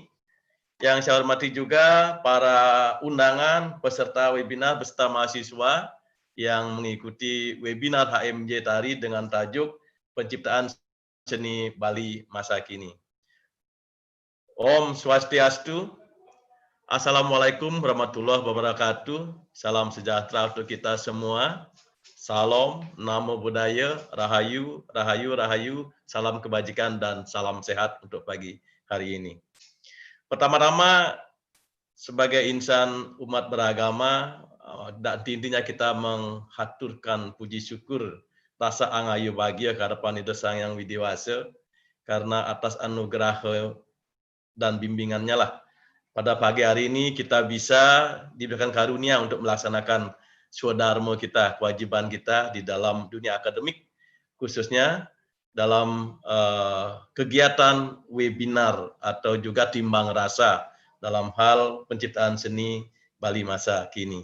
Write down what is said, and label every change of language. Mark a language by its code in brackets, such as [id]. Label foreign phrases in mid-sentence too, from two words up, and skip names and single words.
[id] Yang saya hormati juga para undangan peserta webinar beserta mahasiswa yang mengikuti webinar HMJ Tari dengan tajuk Penciptaan Seni Bali Masa Kini. [ban] Om Swastiastu. [ar] Assalamualaikum warahmatullahi wabarakatuh. [id] Salam sejahtera untuk kita semua. Salam, [pi] namo buddhaya, [id] rahayu, rahayu, rahayu, salam kebajikan dan salam sehat untuk pagi hari ini. Pertama-tama, sebagai insan umat beragama, dan intinya kita menghaturkan puji syukur, rasa angayu bahagia ke hadapan Ida Sang Hyang Widiwasa, karena atas anugerah dan bimbingannya lah, pada pagi hari ini kita bisa diberikan karunia untuk melaksanakan swadharma kita, kewajiban kita di dalam dunia akademik, khususnya dalam kegiatan webinar atau juga timbang rasa dalam hal penciptaan seni Bali masa kini.